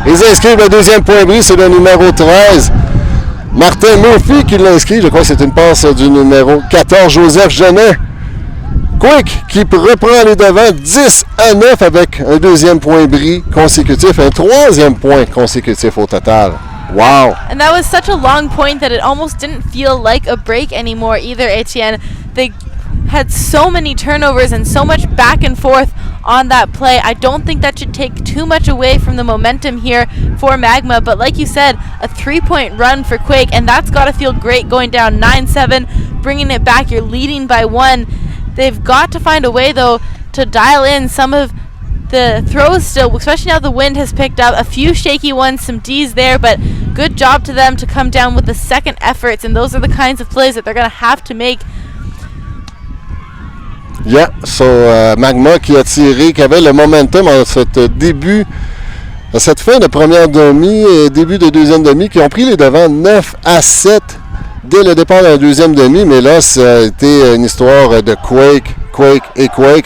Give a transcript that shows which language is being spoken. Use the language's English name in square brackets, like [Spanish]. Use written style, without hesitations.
[French] Ils inscrivent le deuxième point bris, c'est le numéro 13. Martin Murphy qui l'inscrit. Je crois que c'est une passe du numéro 14, Joseph Genet. Quake qui reprend les devants 10-9 avec un deuxième point bris consécutif, un troisième point consécutif au total. Wow! [English] And that was such a long point that it almost didn't feel like a break anymore either, Etienne. They had so many turnovers and so much back and forth on that play. I don't think that should take too much away from the momentum here for Magma, but like you said, a 3-point run for Quake, and that's got to feel great going down 9-7, bringing it back. You're leading by 1. They've got to find a way, though, to dial in some of the throws still, especially now the wind has picked up. A few shaky ones, some Ds there, but good job to them to come down with the second efforts, and those are the kinds of plays that they're going to have to make. [French] Yeah, so Magma qui a tiré, qui avait le momentum en cette fin de première demi et début de deuxième demi, qui ont pris les devants 9-7 dès le départ de la deuxième demi, mais là, ça a été une histoire de Quake et Quake.